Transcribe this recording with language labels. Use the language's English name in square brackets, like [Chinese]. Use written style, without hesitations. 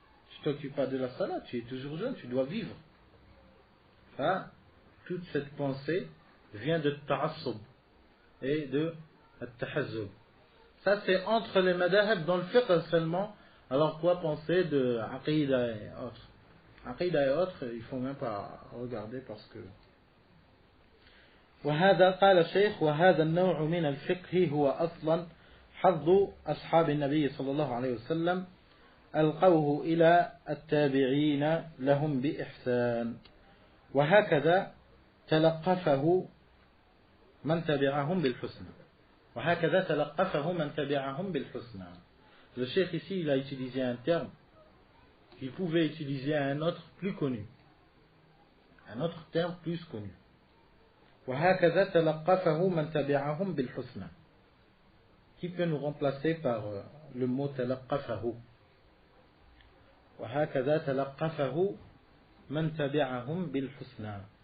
[French] Tu ne t'occupes pas de la salat, tu es toujours jeune, tu dois vivre. Enfin, toute cette pensée vient de ta'assub et de tahazzub. Ça c'est entre les madahib dans le fiqh seulement. Alors quoi penser de aqidah et autres? Aqidah et autres, il ne faut même pas regarder parce que... [Arabic] وهذا قال الشيخ وهذا النوع من الفقه هو أصلا حظ أصحاب النبي صلى الله عليه وسلم ألقوه إلى التابعين لهم بإحسان وهكذا تلقفه من تبعهم بالحسنى. وهكذا تلقفه من تبعهم بالحسنى. [French] Le cheikh ici, il a utilisé un terme qu'il pouvait utiliser à un autre plus connu. Un autre terme plus connu. [Arabic] وهكذا تلقفه من تبعهم بالحسنى. [French] Qui peut nous remplacer par le mot تلقفه. [Arabic] وهكذا تلقفه من تبعهم بالحسنى.